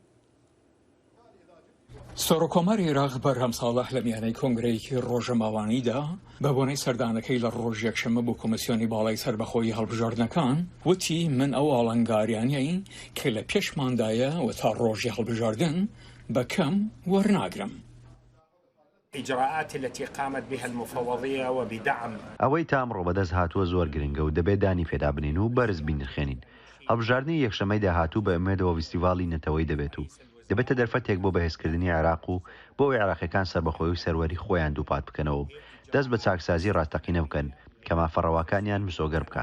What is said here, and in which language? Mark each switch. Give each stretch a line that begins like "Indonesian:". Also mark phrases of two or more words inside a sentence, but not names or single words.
Central Kurdish: سەرۆکۆمەری عێراق بەرهەم ساڵح لە میانەی کۆنگرەیەکی ڕۆژەماوانیدا بە بۆنەی سەردانەکەی لە ڕۆژ یەکشەمە بۆ کۆمسیۆنی باڵای سەربەخۆیی هەڵبژاردنەکان وتی من ئەو ئاڵنگاریانیایی کە لە پێشماندایە و تا ڕۆژی هەڵبژاردن بەکەم وەرناگرم.
Arabic: إجراءات التي قامت بها المفوضية وبدعم
Central Kurdish: ئەوەی تا ئەمڕۆ بەدەست هاتووە زۆر گرنگە و دەبێت دانی پێدا بنین و بەرز بینرخێنین. هەڵبژاردننی یەکشەمەی داهاتوو بە ئومێدەوە فیستیڤاڵی نەتەوەی دەبێت و دەبێتە دەرفەتێک بۆ بەهێزکردنی عێراق و بۆ عێراقیەکان سەربەخۆی و سەروەری خۆیان دووپات بکەنەوە و دەست بە چاکسازی ڕاستەقینە بکەن کە مافەڕەواکانیان مسۆگەر بکات.